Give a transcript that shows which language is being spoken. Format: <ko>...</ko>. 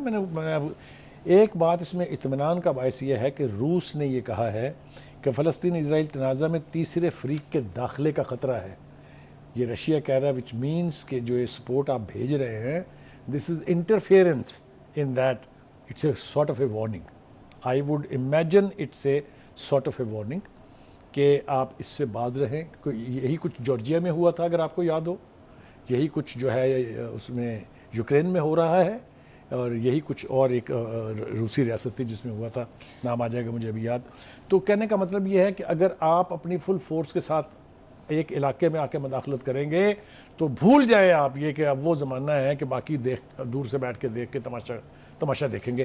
<ur>میں نے ایک بات اس میں اطمینان کا باعث یہ ہے کہ روس نے یہ کہا ہے کہ فلسطین اسرائیل تنازع میں تیسرے فریق کے داخلے کا خطرہ ہے. یہ رشیا کہہ رہا ہے</ur> <en>which means</en> <ur>کہ جو یہ سپورٹ آپ بھیج رہے ہیں</ur> <en>this is interference in that, it's a sort of a warning. I would imagine it's a sort of a warning</en> <ur>کہ آپ اس سے باز رہیں. یہی کچھ جارجیا میں ہوا تھا اگر آپ کو یاد ہو, یہی کچھ جو ہے اس میں یوکرین میں ہو رہا ہے, اور یہی کچھ اور ایک روسی ریاست تھی جس میں ہوا تھا, نام آ جائے گا مجھے ابھی یاد. تو کہنے کا مطلب یہ ہے کہ اگر آپ اپنی فل فورس کے ساتھ ایک علاقے میں آ کے مداخلت کریں گے تو بھول جائیں آپ یہ کہ اب وہ زمانہ ہے کہ باقی دور سے بیٹھ کے دیکھ کے تماشا دیکھیں گے.</ur>